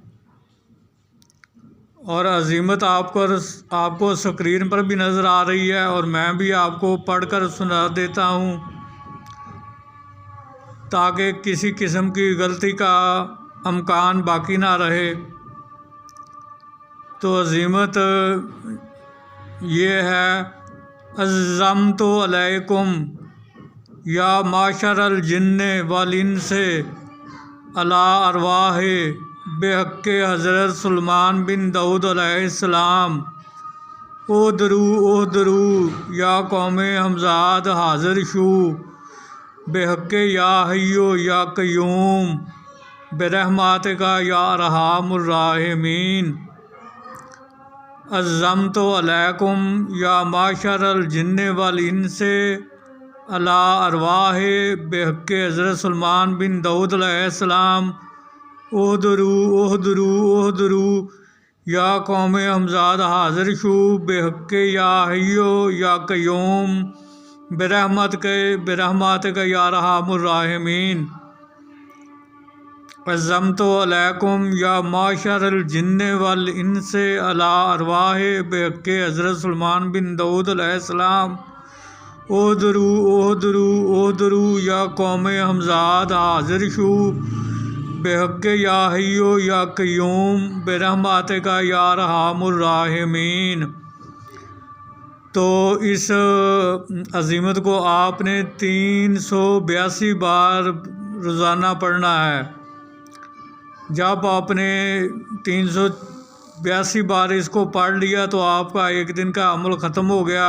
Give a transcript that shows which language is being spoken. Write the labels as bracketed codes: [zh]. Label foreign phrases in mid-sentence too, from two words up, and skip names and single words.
[hi] और अजीमत आपको स्क्रीन पर भी नज़र आ रही है और मैं भी आपको पढ़कर सुना देता हूँ ताकि किसी किस्म की गलती का अमकान बाकी ना रहे। तो अजीमत ये है, [ar] عزمت عليكم يا معشر الجن والإنس على أرواح بحق حضرت سليمان بن داود عليه السلام احضروا يا [fa] قوم همزاد حاضر شو [ar] بحق يا حي يا قيوم برحمتك يا أرحم الراحمين. عزمت عليكم يا معشر الجن والإنس على أرواح بحق حضرت سليمان بن داود عليه السلام احضروا احضروا احضروا يا [fa] قوم همزاد حاضر شو [ar] بحق يا حي يا قيوم برحمتك يا أرحم الراحمين. عزمت عليكم يا معشر الجن والإنس على أرواح بحق حضرت سليمان بن داود عليه السلام احضروا احضروا احضروا يا [fa] قوم همزاد حاضر شو [ar] بحق يا حي يا قيوم برحمتك يا أرحم الراحمين. [hi] तो इस अज़ीमत को आपने 382 बार रोज़ाना पढ़ना है। जब आपने 382 बार इसको पढ़ लिया तो आपका एक दिन का अमल ख़त्म हो गया।